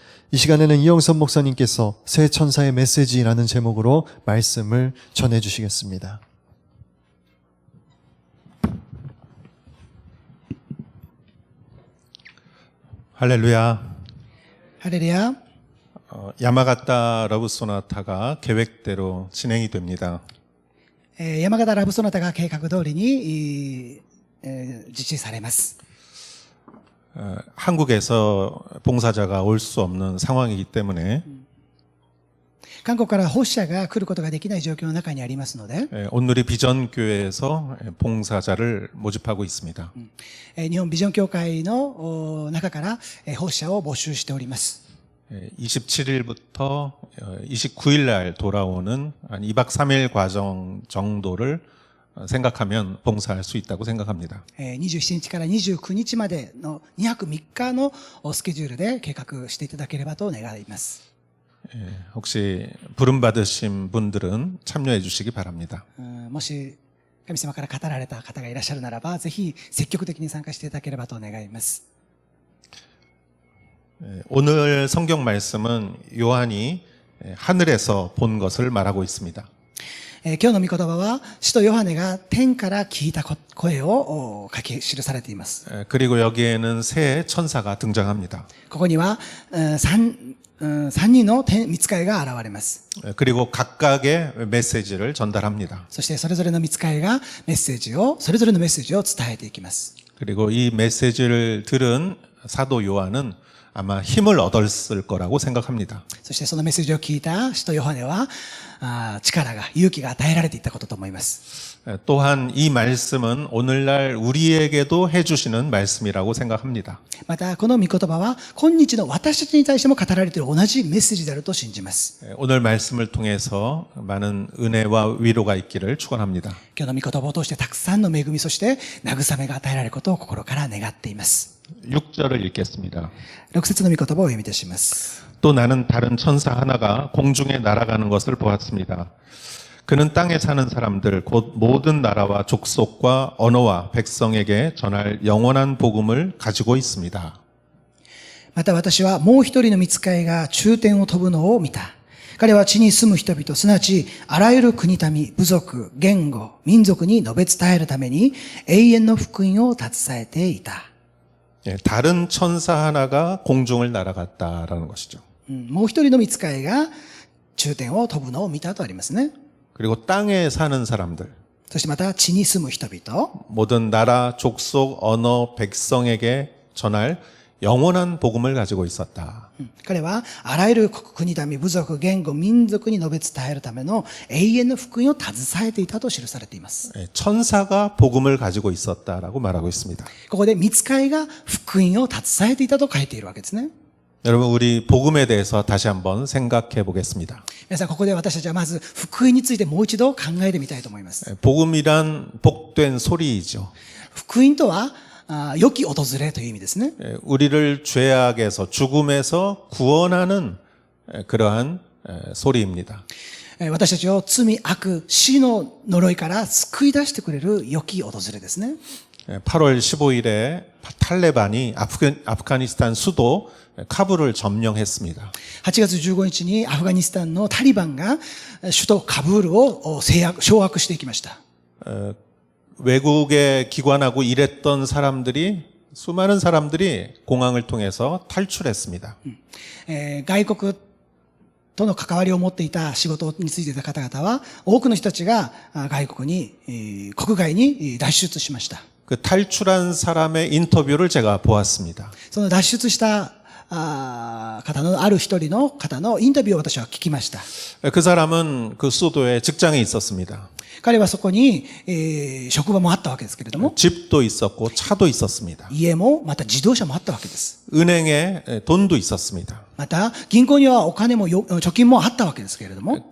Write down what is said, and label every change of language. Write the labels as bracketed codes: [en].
[ko] 이 시간에는 이영선 목사님께서 새 천사의 메시지라는 제목으로 말씀을 전해주시겠습니다. 할렐루야. [ja] ハレルヤ。 [ko] 야마가타 러브 소나타가 계획대로 진행이 됩니다. [ja] 山形ラブソナタが計画通りに実施されます。 [ko] 한국에서 봉사자가 올 수 없는 상황이기 때문에 [ja] 韓国から奉仕者が来ることができない状況の中にありますので、 [ko] 온누리 비전교회에서 봉사자를 모집하고 있습니다. [ja] 日本ビジョン協会の中から奉仕者を募集しております。 [ko] 27일부터 29일 날 돌아오는 한 2박 3일 과정 정도를 생각하면 봉사할 수 있다고 생각합니다. [ja] 27日から29日までの2泊3日のスケジュールで計画していただければと願います。 [ko] 혹시 부름 받으신 분들은 참여해 주시기 바랍니다. [ja] もし神様から語られた方がいらっしゃるならば、ぜひ積極的に参加していただければと願います。 [ko] 오늘 성경 말씀은 요한이 하늘에서 본 것을 말하고 있습니다. [ja] 今日の御言葉は、使徒ヨハネが天から聞いた声を書き記されています。 [ko] 그리고 여기에는 새 천사가 등장합니다. [ja] ここには三人の御使いが現れます。 [ko] 그리고 각각의 메시지를 전달합니다. [ja] そしてそれぞれの御使いがそれぞれのメッセージを伝えていきます。 [ko] 그리고 이 메시지를 들은 사도 요한은 아마 힘을 얻었을 거라고 생각합니다. [ja] そしてそのメッセージを聞いた使徒ヨハネは、勇気が与えられていったことと思います。 [ko] 또한 이 말씀은 오늘날 우리에게도 해주시는 말씀이라고 생각합니다. [ja] また、この御言葉は、今日の私たちに対しても語られている同じメッセージであると信じます。 [ko] 오늘 말씀을 통해서 많은 은혜와 위로가 있기를 축원합니다. [ja] 今日の御言葉を通してたくさんの恵み、そして慰めが与えられることを心から願っています。 [ko] 6절을 읽겠습니다. [ja] 6節の御言葉をお読みいたします。 [ko] 또 나는 다른 천사 하나가 공중에 날아가는 것을 보았습니다. 그는 땅에 사는 사람들 곧 모든 나라와 족속과 언어와 백성에게 전할 영원한 복음을 가지고 있습니다. [ja] また私はもう一人の御使いが中天を飛ぶのを見た。彼は地に住む人々、すなわちあらゆる国民、部族、言語、民族に述べ伝えるために永遠の福音を携えていた。 [ko] 다른 천사 하나가 공중을 날아갔다라는 것이죠. [ja] もう一人の御使いが中天を飛ぶのを見たとありますね。 [ko] 그리고 땅에 사는 사람들, [ja] そしてまた地に住む人々、 [ko] 모든 나라, 족속, 언어, 백성에게 전할 영원한 복음을 가지고 있었다. [ja] 彼はあらゆる国民、部族、言語、民族に述べ伝えるための永遠の福音を携えていたと記されています。 [ko] 천사가 복음을 가지고 있었다라고 말하고 있습니다. [ja] ここで御使いが福音を携えていたと書いているわけですね。 [ko] 여러분, 우리 복음에 대해서 다시 한번 생각해 보겠습니다. [ja] 皆さん、ここで私たちはまず福音についてもう一度考えてみたいと思います。 [ko] 복음이란 복된 소리이죠. [ja] 福音とは良き訪れという意味ですね。 [ko] 우리를 죄악에서 죽음에서 구원하는 그러한 소리입니다. [ja] 私たちを罪、悪、死の呪いから救い出してくれる良き訪れですね。 [ko] 8월 15일에 탈레반이 아프가니스탄 수도 카불을 점령했습니다. [ja] 8月15日にアフガニスタンのタリバンが首都カブールを掌握していきました。 [ko] 외국에 기관하고 일했던 사람들이 수많은 사람들이 공항을 통해서 탈출했습니다. [ja] 外国との関わりを持っていた仕事についていた方々は多くの人たちが外国に国外に脱出しました。 [ko] 그 탈출한 사람의 인터뷰를 제가 보았습니다. [ja] その脱出した方のある一人の方のインタビューを私は聞きました。 [ko] 그 사람은 그 수도에 직장에 있었습니다. [ja] 彼はそこに、職場もあったわけですけれども、 [ko] 집도 있었고 차도 있었습니다. [ja] 家もまた自動車もあったわけです。 [ko] 은행에 돈도 있었습니다. [ja] また銀行にはお金も貯金もあったわけですけれども、